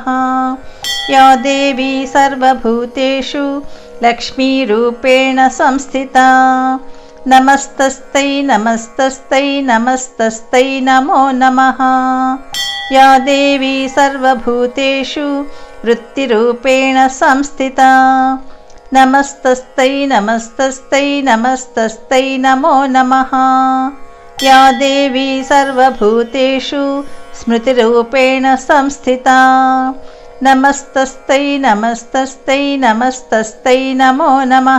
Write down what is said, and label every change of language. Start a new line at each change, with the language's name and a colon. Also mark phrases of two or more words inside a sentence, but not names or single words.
Sanskrit: యా దేవీ సర్వభూతేషు లక్ష్మీరూపేణ సంస్థితా. నమస్తస్తై నమస్తస్తై నమస్తస్తై నమో నమః. యా దేవీ సర్వభూతేషు వృత్తిరూపేణ సంస్థితా. नमस्तस्यै नमस्तस्यै नमस्तस्यै नमो नमः। या देवी सर्वभूतेषु स्मृतिरूपेण संस्थिता। नमस्तस्यै नमस्तस्यै नमस्तस्यै नमो नमः।